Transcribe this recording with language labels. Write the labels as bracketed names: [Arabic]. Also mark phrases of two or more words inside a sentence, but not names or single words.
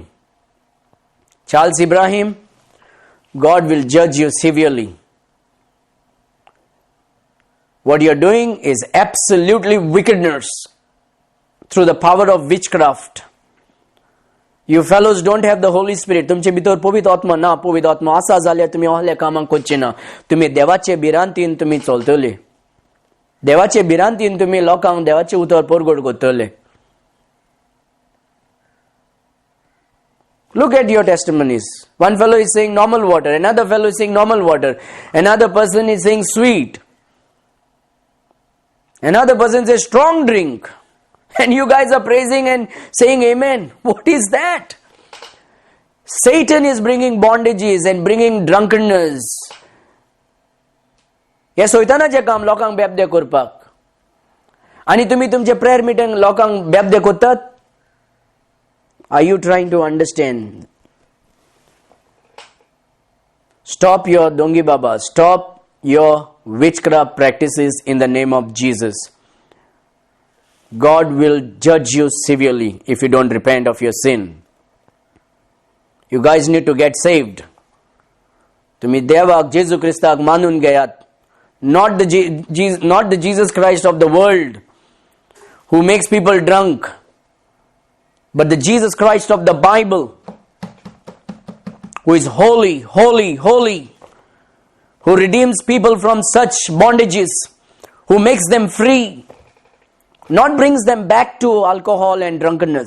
[English] Charles Ibrahim, God will judge you severely. What you are doing is absolutely wickedness through the power of witchcraft. You fellows don't have the Holy Spirit. [Konkani] तुमचे भितर पवित्र आत्मा ना. पवित्र आत्मा आसा जाल्यार तुम्ही असल्या कामांक करचे ना. तुम्ही देवाचे भिरांतीन तुम्ही चलतले. देवाचे भिरांतीन तुम्ही लोकांक देवाचे उतर परगट करतले. [English] Look at your testimonies. One fellow is saying normal water. Another fellow is saying normal water. Another person is saying sweet. Another person says strong drink. And you guys are praising and saying amen. What is that? Satan is bringing bondages and bringing drunkenness. [Konkani] हे सोयतानाचे काम लोकांक बेबदे करपाक. आणि तुम्ही तुमचे [English] prayer meeting [Konkani] लोकांक बेबदे करतात. [English] Are you trying to understand? Stop your [Konkani] ढोंगी बाबा. [English] Stop your witchcraft practices in the name of Jesus, God will judge you severely if you don't repent of your sin. You guys need to get saved. [Konkani] तुम्ही देवाक जेजू क्रिस्ताक मानून घेयात. [English] Not the Jesus Christ of the world who makes people drunk, but the Jesus Christ of the Bible, who is holy, holy, holy, who redeems people from such bondages, who makes them free, not brings them back to alcohol and drunkenness.